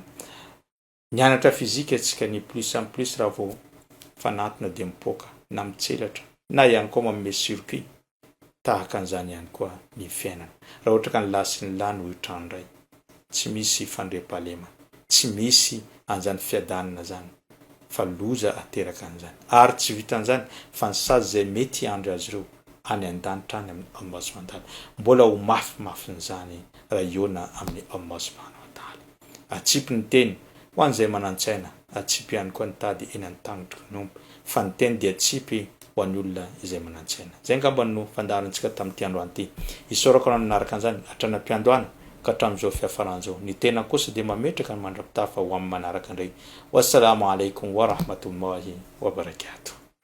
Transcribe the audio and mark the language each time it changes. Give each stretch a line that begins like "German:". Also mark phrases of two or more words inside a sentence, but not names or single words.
Malagasy: Nianatra fizika atsika ny
French: plus en plus
Malagasy: raha vao fanatona de mipoaka na mitselatra na ihany koa manome circuit tahaka an'izany ihany koa ny fiainana. Raha ohatra ka ny lahy sy ny lahy no hitrandray, tsy misy fandriam-pahalema, tsy misy an'izany fiadanana zany fa loza ateraka an'izany. Ary tsy vitan'izany fa ny sazy zay mety andry azy ireo any an-danitra any amin'ny
Arabic: الله سبحانه وتعالى.
Malagasy: Mbola ho mafimafin'izany raha iona amin'ny
Arabic: الله سبحانه وتعالى.
Malagasy: Atsipy ny teny ho an'izay manan-tsaina, atsipy ihany koa ny tady eny an-tagnotry ny omby, fa ny teny dia atsipy ho an'ny olona izay manan-tsaina. Zay angamba no fandaharantsika tamin'ity androany ity. Isorako anao manaraka an'izany hatranam-piandohana ka hatramin'izao fiafaran'izao. Ny tena kosa dia mametraka ny mandrapitafa ho amin'ny manaraka indray.
Arabic: والسلام عليكم ورحمة الله وبركاته.